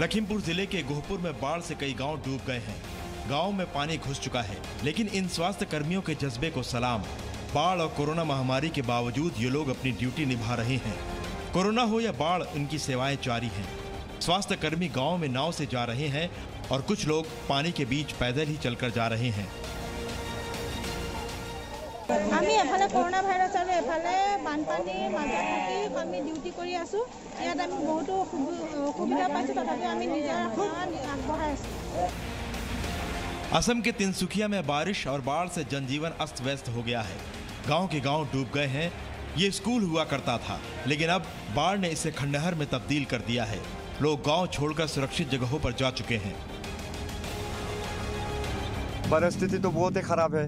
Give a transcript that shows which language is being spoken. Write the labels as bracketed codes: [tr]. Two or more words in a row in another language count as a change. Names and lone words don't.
[hi] लखीमपुर जिले के गोहपुर में बाढ़ से कई गांव डूब गए हैं। गांव में पानी घुस चुका है, लेकिन इन स्वास्थ्य कर्मियों के जज्बे को सलाम। बाढ़ और कोरोना महामारी के बावजूद ये लोग अपनी ड्यूटी निभा रहे हैं। कोरोना हो या बाढ़, इनकी सेवाएं जारी हैं। स्वास्थ्य कर्मी गाँव में नाव से जा रहे हैं और कुछ लोग पानी के बीच पैदल ही चलकर जा रहे हैं। [as] আমি এফালে করোনা ভাইরাস আৰু এফালে বানপানীৰ মাজত থাকি আমি ডিউটি কৰি আছো। ইয়াত আমি বহুতো সুবিধা পাইছো, তথাপিও আমি নিজৰ আগবঢ়াই আছো। [hi] असम के तिनसुकिया में बारिश और बाढ़ से जनजीवन अस्त व्यस्त हो गया है। गांव के गांव डूब गए हैं। ये स्कूल हुआ करता था, लेकिन अब बाढ़ ने इसे खंडहर में तब्दील कर दिया है। लोग गांव छोड़कर सुरक्षित जगहों पर जा चुके हैं। परिस्थिति तो बहुत ही खराब है।